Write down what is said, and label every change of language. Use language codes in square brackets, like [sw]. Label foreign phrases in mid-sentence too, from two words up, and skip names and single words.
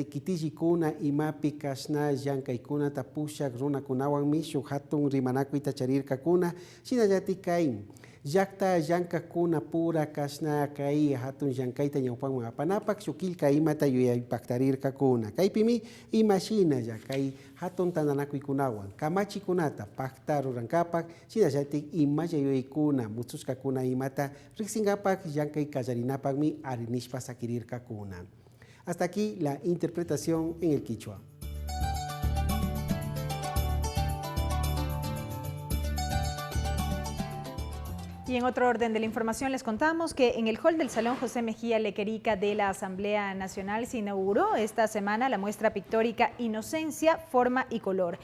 [qu] kitijikuna imapi kashna llankaykuna tapushak runakunawanmi shuk hatun rimanaku itacharirkakuna, shinallati kay llakta llankakuna pura kashna kay hatun llankayta ñawpanman apanapak shukilka imata yuyaypaktarirkakuna kaypimi imashinalla kay hatun tandanakuykunawan kamachikunata pakta rurankapak shinallatik imalla yuyaykuna mususkakuna imata riksinkapak llankay kallarinapakmi arinishpa sakirirkakuna. [es] Hasta aquí la interpretación en el quichua. Y en otro orden de la información les contamos que en el hall del Salón José Mejía Lequerica de la Asamblea Nacional se inauguró esta semana la muestra pictórica Inocencia, Forma y Color.